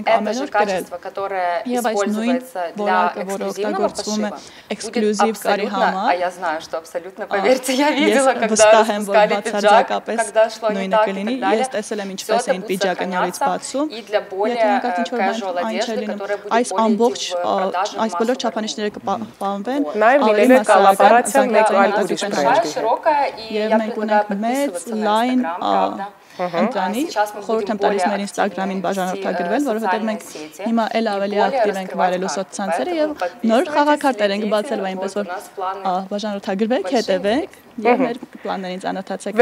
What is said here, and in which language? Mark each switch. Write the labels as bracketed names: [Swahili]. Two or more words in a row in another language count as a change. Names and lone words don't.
[Russian] И это же качество, которое используется для эксклюзивного пошива, будет абсолютно, а я знаю, что абсолютно, поверьте, я видела, когда распускали пиджак, когда шло не так и так далее. Все это будет сохраняться и для более casual одежды, которая будет более идти в продажу [Armenian] Չափանիշները կպահպանվեն, նաև լինելու է կոլաբորացիա մեկ այլ ուրիշ բրենդի։ Եվ մենք ունենք մեծ լայն ընտրանի, խորհուրդ եմ տալիս մեր Instagram-ին բաժանորդագրվել, որովհետև մենք հիմա էլ ավելի ակտիվ ենք վարելու սոցցանցերը եւ նոր խաղաքարտեր ենք բացել, այնպես որ բաժանորդագրվեք, հետևեք եւ մեր պլաններին ծանոթացեք։